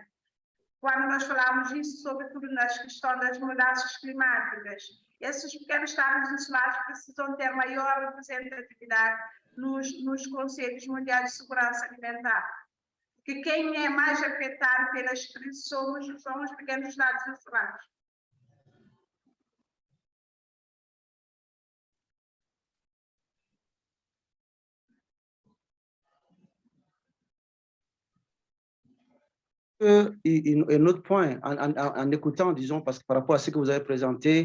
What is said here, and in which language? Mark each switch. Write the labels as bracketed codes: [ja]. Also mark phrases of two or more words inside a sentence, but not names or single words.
[pt] Quando nós falamos isso, sobretudo na questão das mudanças climáticas, esses pequenos estados insulares precisam ter maior representatividade nos Conselhos Mundiais de Segurança Alimentar. que quem é mais afetado pelas crises são os pequenos estados insulares. [fr] Un autre point, en écoutant, disons, parce que par rapport à ce que vous avez présenté,